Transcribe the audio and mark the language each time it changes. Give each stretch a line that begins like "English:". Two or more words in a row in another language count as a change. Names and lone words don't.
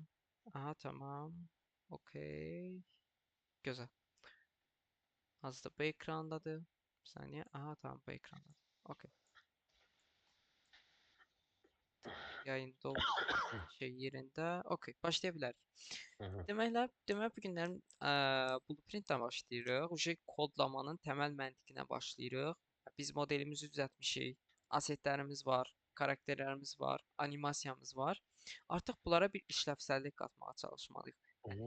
Turkish: Aha tamam. Okey. Güzel.
Azerbaijani: Hazır bu ekrandadır. Bir saniye. Aha tamam bu ekranda. Okey.
Turkish: Yayında olduğu her şey yerinde. Okey. Başlayabiliriz. Hı hı.
Azerbaijani: Demək bu günlərim Blueprint-dən başlayırıq. Uje kodlamanın təməl məntiqinə başlayırıq. Biz modelimizi düzəltmişik. Asetlərimiz var, karakterlərimiz var, animasiyamız var. Artıq bunlara bir işlevsəllik qatmağa çalışmalıyıq. Hı Yəni